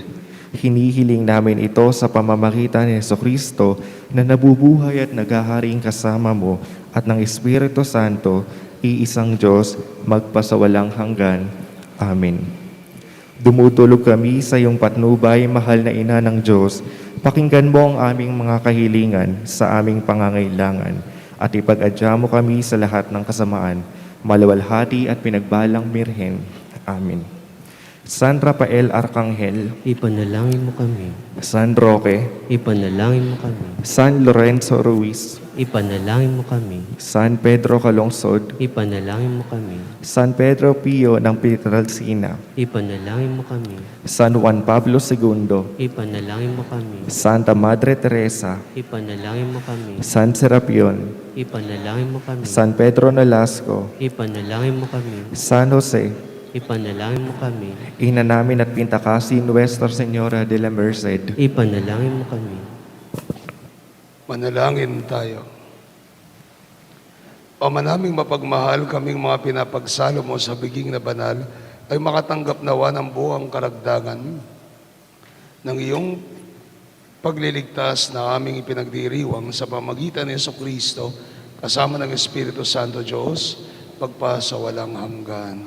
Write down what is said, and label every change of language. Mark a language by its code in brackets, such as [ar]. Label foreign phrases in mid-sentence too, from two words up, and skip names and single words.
[tl] Hinihiling namin ito sa pamamagitan ni Jesucristo na nabubuhay at naghaharing kasama mo at ng Espiritu Santo, iisang Diyos, magpasawalang hanggan. Amen. Dumutulog kami sa iyong patnubay, mahal na Ina ng Diyos. Pakinggan mo ang aming mga kahilingan sa aming pangangailangan at ipag-adya mo kami sa lahat ng kasamaan, maluwalhati at pinagbalang Birhen. Amen. San Rafael Arcangel, Ipanalangin mo kami. San Roque, Ipanalangin mo kami. San Lorenzo Ruiz, Ipanalangin mo kami. San Pedro Calungsod, Ipanalangin mo kami. San Pedro Pio ng Pietrelcina, Ipanalangin mo kami. San Juan Pablo II, Ipanalangin mo kami. Santa Madre Teresa, Ipanalangin mo kami. San Serapion, Ipanalangin mo kami. San Pedro Nolasco, Ipanalangin mo kami. San Jose, Ipanalangin mo kami. Ina namin at Pintakasi Nuestra Señora de la Merced, Ipanalangin mo kami. Manalangin tayo. Ama naming mapagmahal, kaming mga pinapagsalo mo sa biging na banal ay makatanggap nawa ng buong karagdagan ng iyong pagliligtas na aming ipinagdiriwang sa pamagitan ni Jesucristo kasama ng Espiritu Santo Diyos, pagpasawalang hanggan.